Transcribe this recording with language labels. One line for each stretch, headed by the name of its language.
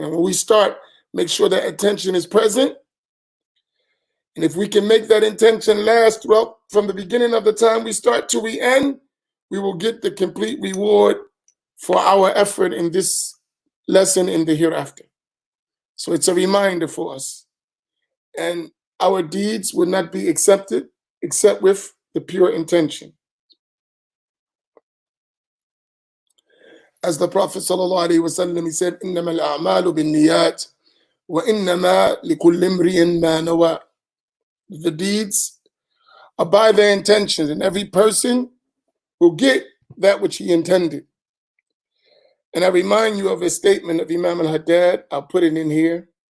English: And when we start, make sure that intention is present. And if we can make that intention last throughout from the beginning of the time we start to the end, we will get the complete reward for our effort in this lesson in the hereafter. So it's a reminder for us. And our deeds will not be accepted except with the pure intention. As the Prophet ﷺ, he said,
Arabic: إِنَّمَا الْأَعْمَالُ بِالنِّيَّاتِ وَإِنَّمَا لِكُلِّ امْرِئٍ مَا نَوَى.
English: The deeds are by their intentions, and every person will get that which he intended. And I remind you of a statement of Imam Al-Haddad. I'll put it in here.